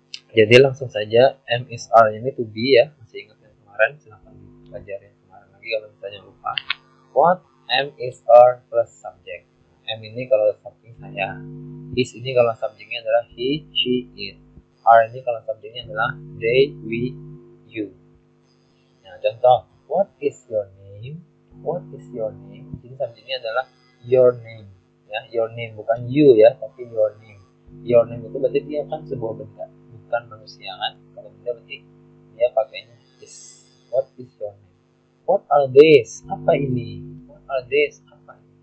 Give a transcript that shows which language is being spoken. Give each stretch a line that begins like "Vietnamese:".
Indonesian: Jadi langsung saja am is are ini to be ya. Masih ingat yang kemarin? Silahkan pelajari yang kemarin lagi kalau misalnya lupa. What?
English: Am, is, are plus subject. Am
Indonesian: ini kalau subjeknya saya. Is ini kalau subjeknya adalah he, she, it. Are ini kalau subjeknya adalah they, we, you. Nah, contoh,
English: what is your name? What is your name?
Indonesian: Jadi subjeknya adalah your name. Ya, your name bukan you ya, tapi your name. Your name itu berarti dia kan sebuah benda, bukan manusia kan? Kalau benda berarti dia pakainya is.
English: What is your name? What are these?
Indonesian: Apa ini?
English: What are these? Apa ini?